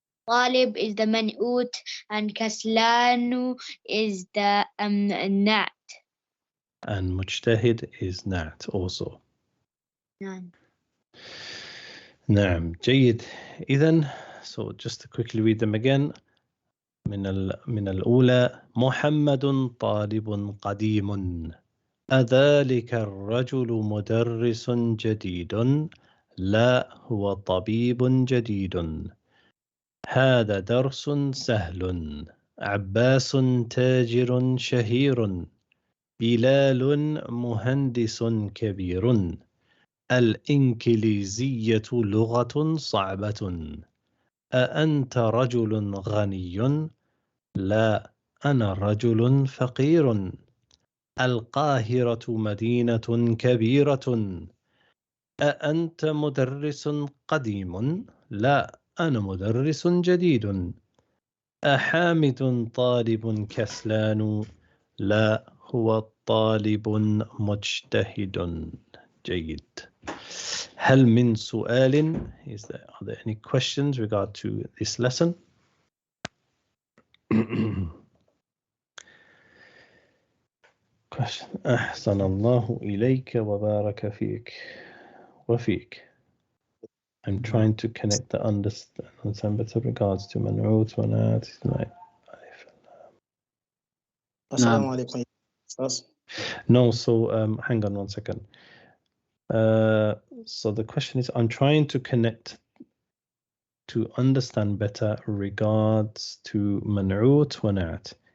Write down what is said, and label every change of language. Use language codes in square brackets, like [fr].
[en] طالب is the man'ut and kaslanu is the na'at. And مجتهد is نعت also. [ar] نعم جيد. [en] إذن so just to quickly read them again. [ar] من الأولى محمد طالب قديم. أذلك الرجل مدرس جديد؟ لا هو طبيب جديد. هذا درس سهل. عباس تاجر شهير. بلال مهندس كبير. الإنكليزية لغة صعبة. أأنت رجل غني؟ لا أنا رجل فقير. القاهرة مدينة كبيرة. أأنت مدرس قديم؟ لا أنا مدرس جديد. أحامد طالب كسلان؟ لا هو طالب مجتهد. جيد. هل من سؤال? [en] Are there any questions regard to this lesson? Question. [ar] أحسن الله إليك وبارك فيك وفيك. [en] I'm trying to connect the understand better regards to منعوت ونات. Assalamu alaikum. Ustaz. No, so hang on one second. So the question is, I'm trying to connect to understand better regards to منعوت ونات.